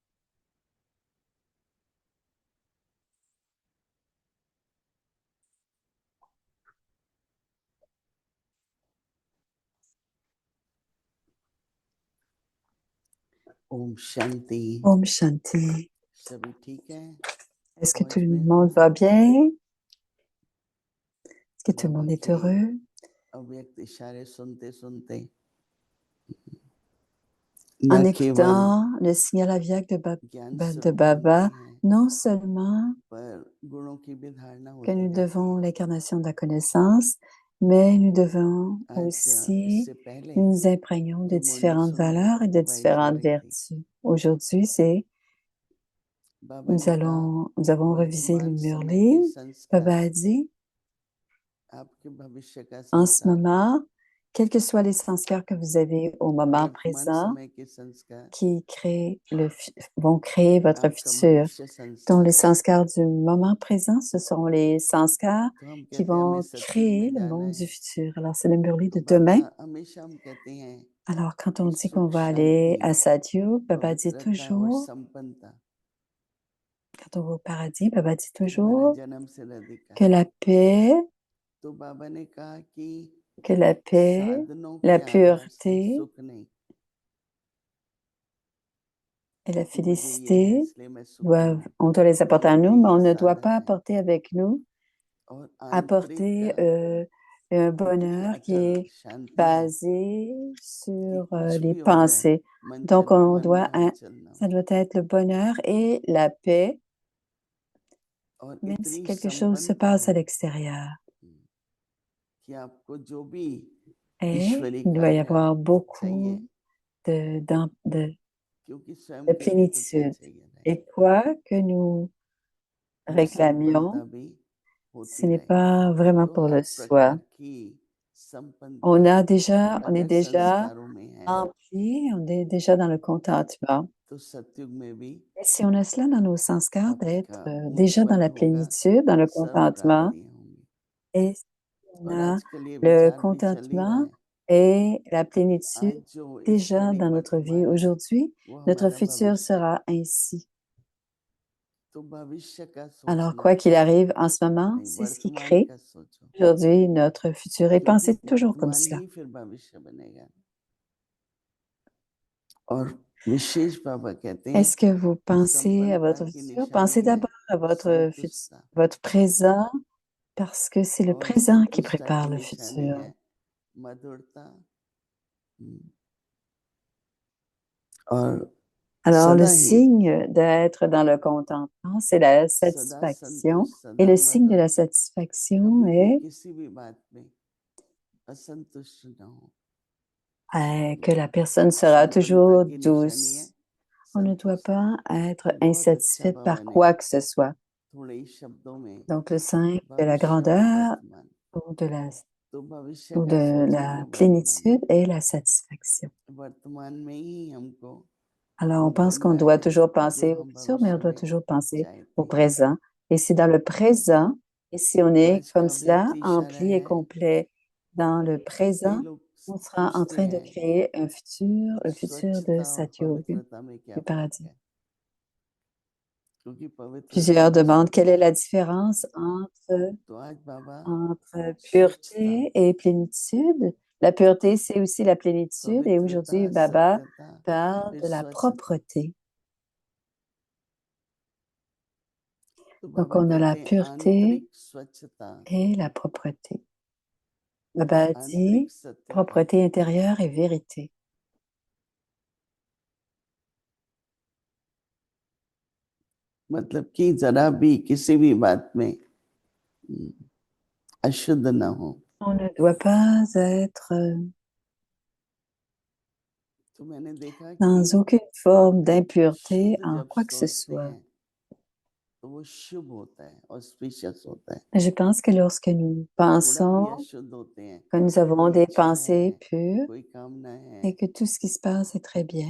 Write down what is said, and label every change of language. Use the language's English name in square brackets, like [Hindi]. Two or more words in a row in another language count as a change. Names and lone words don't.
[Hindi] Om Shanti. Om Shanti. सभी ठीक है? [French] Est-ce que tout le monde va bien? Est-ce que tout le monde est heureux? [Hindi] अव्यक्त इशारे सुनते सुनते [French] En écoutant le signal aviaque de Baba, non seulement que nous devons l'incarnation de la connaissance, mais nous devons aussi nous imprégnons de différentes valeurs et de différentes vertus. Aujourd'hui, nous avons revisé le Murli. Baba a dit, en ce moment, quels que soient les sanskars que vous avez au moment [Hindi] वर्तमान [French] présent, [Hindi] समय के संस्कार [French] qui vont créer votre [Hindi] आपका [French] futur. [Hindi] भविष्य [French] Donc, les [Hindi] संस्कार [French] sanskars du moment présent, ce seront les sanskars [Hindi] तो हम [French] qui [Hindi] कहते हैं हमें [French] vont [Hindi] सत्युग [French] créer [Hindi] में [French] le [Hindi] जाना [French] monde [Hindi] है [French] du futur. Alors, c'est le Murli [Hindi] तो [French] de [Hindi] बाबा [French] demain. [Hindi] हमेशा हम कहते हैं [French] Alors, quand on [Hindi] कि [French] dit [Hindi] सुख [French] qu'on va aller à [Hindi] शांति [French] Satyug, Baba dit [Hindi] पवित्रता और [French] toujours, [Hindi] संपन्नता [French] quand on va au paradis, Baba dit [Hindi] ये मेरा [French] toujours [Hindi] जन्म से अधिकार [French] que la paix, [Hindi] तो बाबा ने कहा कि [French] que la paix, [Hindi] साधनों [French] la [Hindi] के आधार से [French] pureté [Hindi] सुख नहीं [French] et la [Hindi] कि मुझे ये है [French] félicité [Hindi] इसलिए मैं सुखी हूँ [French] on doit les apporter à nous, [Hindi] बल्कि [French] mais [Hindi] ये [French] on ne doit [Hindi] साधन [French] pas [Hindi] है [French] apporter avec nous, [Hindi] और [French] apporter [Hindi] आंतरिक [French] un [Hindi] इतनी [French] bonheur qui [Hindi] अचल [French] est [Hindi] शांति है [French] basé [Hindi] कि [French] sur [Hindi] कुछ [French] les [Hindi] भी हो जाए [French] pensées. Donc, [Hindi] मन चल ना [French] ça [Hindi] हो [French] doit être le bonheur et la paix, [Hindi] और [French] même si [Hindi] इतनी [French] quelque chose se [Hindi] संपन्नता [French] passe à [Hindi] हो [French] l'extérieur. [Hindi] कि आपको जो भी [French] Et [Hindi] ईश्वरीय [French] il doit y [Hindi] कार्य [French] avoir [Hindi] चाहिए [French] beaucoup de [Hindi] क्योंकि स्वयं [French] de [Hindi] के लिए तो क्या [French] plénitude. [Hindi] चाहिए रहेगा [French] Et quoi que nous [Hindi] वो संपन्नता [French] réclamions, [Hindi] भी [French] ce [Hindi] होती [French] n'est [Hindi] रहेगी [French] pas vraiment [Hindi] तो [French] pour [Hindi] हर [French] le soi. [Hindi] प्रकार की संपन्नता [French] On est [Hindi] अगर [French] déjà [Hindi] संस्कारों में है [French] rempli, on est déjà dans le contentement. [Hindi] तो सतयुग में भी [French] Et si on a cela dans nos sanskars, d'être [Hindi] आपका ऊंच [French] déjà dans [Hindi] पद [French] la [Hindi] होगा [French] plénitude, dans le [Hindi] सर्व [French] contentement, [Hindi] प्राप्तियां होंगी [French] et si on [Hindi] और [French] a [Hindi] आजकल ये [French] le [Hindi] विचार भी चल ही रहा [French] contentement [Hindi] है [French] et la [Hindi] कि आज [French] plénitude [Hindi] जो [French] déjà [Hindi] ईश्वरीय [French] dans notre vie [Hindi] वर्तमान है [French] aujourd'hui, [Hindi] वो [French] notre [Hindi] हमारा [French] futur [Hindi] भविष्य है [French] sera ainsi. [Hindi] तो भविष्य का [French] Alors, [Hindi] सोचना [French] quoi qu'il arrive en ce moment, [Hindi] नहीं [French] c'est ce qui [Hindi] वर्तमान [French] crée [Hindi] का सोचो [French] aujourd'hui notre futur. Et [Hindi] क्योंकि [French] pensez toujours comme [Hindi] वर्तमान [French] cela. [Hindi] ही फिर भविष्य बनेगा और विशेष बाबा कहते हैं [French] Est-ce que vous pensez à [Hindi] संपन्नता [French] votre [Hindi] की [French] futur? Pensez [Hindi] निशानी है [French] d'abord à [Hindi] संतुष्टता [French] votre présent, parce que c'est le [Hindi] और [French] présent qui [Hindi] संतुष्टता [French] prépare [Hindi] की [French] le [Hindi] निशानी [French] futur. [Hindi] है मधुरता और [French] Alors, le [Hindi] सदा ही [French] signe d'être dans le contentement, c'est la [Hindi] सदा [French] satisfaction. [Hindi] संतुष्ट [French] Et [Hindi] सदा [French] le signe de [Hindi] मधुर [French] la satisfaction [Hindi] कभी भी [French] est [Hindi] किसी भी बात में असंतुष्ट न हो [French] que la personne sera [Hindi] संपन्नता [French] toujours [Hindi] की निशानी है [French] douce. On ne doit [Hindi] संतुष्ट [French] pas être [Hindi] बहुत अच्छा [French] insatisfait [Hindi] बाबा [French] par [Hindi] ने [French] quoi que ce soit. [Hindi] थोड़े ही शब्दों में [French] Donc, le signe de la [Hindi] भविष्य और [French] grandeur [Hindi] वर्तमान [French] ou de [Hindi] तो भविष्य [French] ou [Hindi] का [French] de [Hindi] सोचेंगे [French] la [Hindi] वर्तमान [French] plénitude est la satisfaction. [Hindi] वर्तमान में ही हमको [French] Alors, [Hindi] वो [French] on pense qu'on [Hindi] बनना [French] doit [Hindi] है [French] toujours [Hindi] जो [French] penser au [Hindi] हम [French] futur, mais on [Hindi] भविष्य [French] doit [Hindi] में [French] toujours penser [Hindi] चाहते [French] au [Hindi] हैं [French] présent. Et c'est dans le présent, et si on est [Hindi] आज [French] comme [Hindi] का [French] cela, [Hindi] व्यक्ति इशारा [French] ampli et [Hindi] है [French] complet dans le [Hindi] कि कई [French] présent, [Hindi] लोग [French] on sera en [Hindi] पूछते [French] train de [Hindi] हैं [French] créer un futur, le futur de [Hindi] स्वच्छता और [French] Satyog, [Hindi] पवित्रता में क्या [French] du [Hindi] फर्क [French] paradis. [Hindi] है क्योंकि पवित्रता [French] Plusieurs [Hindi] में [French] demandent [Hindi] सुख [French] quelle est [Hindi] है [French] la différence [Hindi] तो आज बाबा [French] entre [Hindi] स्वच्छता [French] pureté et plénitude. La pureté, c'est aussi la plénitude. Et aujourd'hui, [Hindi] पवित्रता [French] Baba [Hindi] सत्यता [French] parle [Hindi] फिर [French] de la [Hindi] स्वच्छता [French] propreté. [Hindi] तो [French] Donc, [Hindi] बाबा [French] on a la [Hindi] कहते हैं [French] pureté [Hindi] आंतरिक स्वच्छता [French] et la propreté. [Hindi] और [French] Baba [Hindi] आंतरिक [French] dit [Hindi] सत्यता [French] propreté intérieure et vérité. [Hindi] मतलब कि जरा भी किसी भी बात में अशुद्ध ना हो [French] On ne doit pas être [Hindi] तो मैंने देखा [French] dans [Hindi] कि [French] aucune forme d'impureté [Hindi] शुद्ध [French] en [Hindi] जब [French] quoi que ce [Hindi] सोचते [French] soit. [Hindi] हैं तो वो शुभ होता है ऑस्पिशियस होता है [French] Je pense que lorsque nous [Hindi] थोड़ा भी [French] pensons [Hindi] अशुद्ध होते हैं [French] que nous avons [Hindi] कोई [French] des [Hindi] इच्छा है [French] pensées pures [Hindi] कोई कामना है [French] et que tout ce qui se passe est très bien,